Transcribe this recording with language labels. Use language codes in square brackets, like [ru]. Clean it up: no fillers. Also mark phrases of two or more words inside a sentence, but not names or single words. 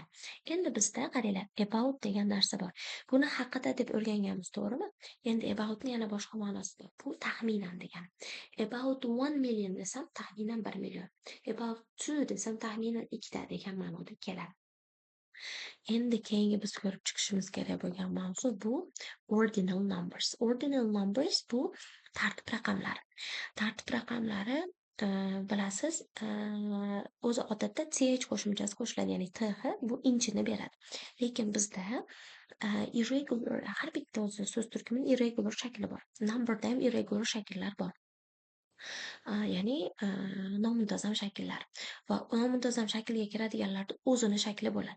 [uz] Endi bizda qaranglar, about degan narsa bor. Buni haqida deb o'rganganmiz, to'g'rimi? Endi aboutni yana boshqa ma'nosi bor. Bu taxminan degani. About 1 million desam, taxminan 1 million. About 2 desam, taxminan 2 ta degan ma'noda keladi. Endi keyingi biz ko'rib chiqishimiz kerak bo'lgan mavzu bu [en] ordinal numbers. Ordinal numbers [uz] bu tartib raqamlari. Tartib raqamlari bilasiz, o'zi odatda ch qo'shimchasi qo'shiladi, ya'ni th bu inchini beradi. Lekin bizda irregular, har bitta o'zi so'z turkumining irregular shakli bor. Numberda ham irregular shakllar bor. Ya'ni nomuntazam shakllar va nomuntazam shaklga kiradiganlarda o'zini shakli bo'ladi.